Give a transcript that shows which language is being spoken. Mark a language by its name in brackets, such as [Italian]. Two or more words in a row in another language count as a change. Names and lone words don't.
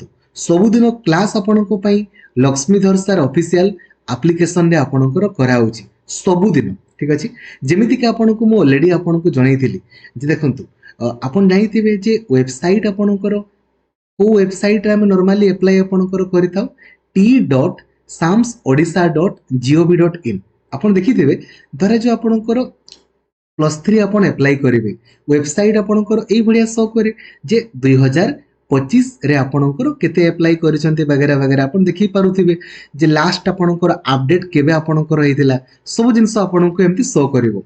[Odia] ସବୁଦିନ କ୍ଲାସ ଆପଣ କୁ ପାଇଁ ଲକ୍ଷ୍ମୀଧର ସର [English] official application [Odia] ରେ ଆପଣଙ୍କର କରାଉଛି ସବୁଦିନ। ଠିକ ଅଛି ଯେମିତି କି ଆପଣ କୁ ମୁଁ ଅଲରେଡି ଆପଣ କୁ ଜଣାଇଥିଲି ଯେ ଦେଖନ୍ତୁ ଆପଣ ଜାଣିଥିବେ ଯେ ୱେବସାଇଟ ଆପଣଙ୍କର କୁ ୱେବସାଇଟ ରେ ଆମ [English] normally apply [Odia] ଆପଣଙ୍କର କରିଥାଉ t.samsodisha.gov.in ଆପଣ ଦେଖିଥିବେ ଧରେ ଯେ ଆପଣଙ୍କର +3 ଆପଣ ଅପ୍ଲାଇ କରିବେ ୱେବସାଇଟ ଆପଣଙ୍କର ଏଇ ବଢ଼ିଆ ଶୋ କରେ ଯେ 2025 ରେ ଆପଣଙ୍କର କେତେ ଅପ୍ଲାଇ କରିସନ୍ତି ବଗୈରହ ବଗୈରହ ଆପଣ ଦେଖି ପାରୁଥିବେ ଯେ ଲାଷ୍ଟ ଆପଣଙ୍କର ଅପଡେଟ କେବେ ଆପଣଙ୍କର ହେଇଥିଲା ସବୁ ଜିନିଷ ଆପଣଙ୍କୁ ଏମିତି ଶୋ କରିବ।